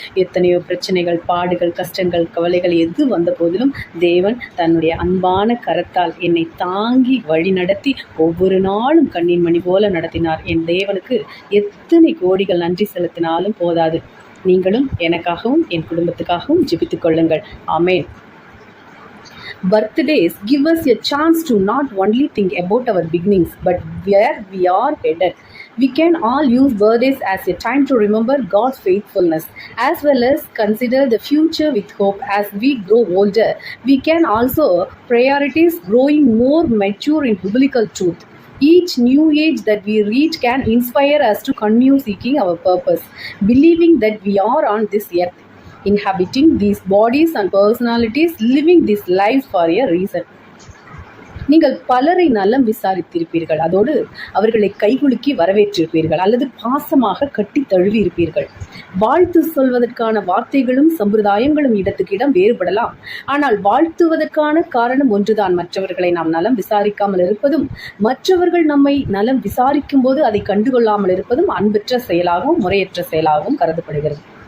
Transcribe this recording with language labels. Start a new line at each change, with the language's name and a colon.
Tamil: எத்தனையோ பிரச்சனைகள், பாடுகள், கஷ்டங்கள், கவலைகள் எது வந்த போதிலும் தேவன் தன்னுடைய அன்பான கரத்தால் என்னை தாங்கி வழி நடத்தி ஒவ்வொரு நாளும் கண்ணின் மணி போல நடத்தினார். என் தேவனுக்கு எத்தனை கோடிகள் நன்றி செலுத்தினாலும் போதாது. நீங்களும் எனக்காகவும் என் குடும்பத்துக்காகவும் ஜெபித்துக் கொள்ளுங்கள். ஆமேன்.
English: Birthdays give us a chance to not only think about our beginnings, but where we are headed. We can all use birthdays as a time to remember God's faithfulness, as well as consider the future with hope. As we grow older, we can also prioritize growing more mature in biblical truth. Each new age that we reach can inspire us to continue seeking our purpose, believing that we are on this earth, inhabiting these bodies and personalities, living this life for a reason.
Tamil: நீங்கள் பலரை நலம் விசாரித்திருப்பீர்கள். அதோடு அவர்களை கைகுலுக்கி வரவேற்றிருப்பீர்கள் அல்லது பாசமாக கட்டி தழுவி இருப்பீர்கள். வாழ்த்து சொல்வதற்கான வார்த்தைகளும் சம்பிரதாயங்களும் இடத்துக்கு இடம் வேறுபடலாம். ஆனால் வாழ்த்துவதற்கான காரணம் ஒன்றுதான். மற்றவர்களை நாம் நலம் விசாரிக்காமல் இருப்பதும், மற்றவர்கள் நம்மை நலம் விசாரிக்கும் போது அதை கண்டுகொள்ளாமல் இருப்பதும் அன்பற்ற செயலாகவும் முறையற்ற செயலாகவும் கருதப்படுகிறது.